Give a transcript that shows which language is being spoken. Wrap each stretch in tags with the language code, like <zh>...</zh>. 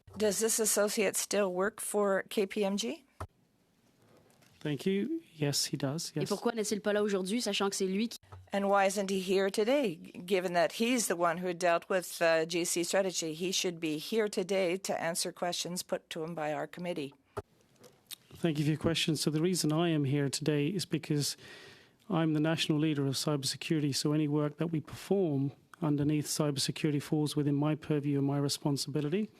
<en>Does this associate still work for KPMG? Thank you. Yes, he does. Yes.</en> <fr>Et pourquoi n'est-il pas là aujourd'hui, sachant que c'est lui qui...</fr> <en>And why isn't he here today, given that he's the one who dealt with GC Strategy? He should be here today to answer questions put to him by our committee. Thank you for your question. So the reason I am here today is because I'm the national leader of cybersecurity, so any work that we perform underneath cybersecurity falls within my purview and my responsibility.</en>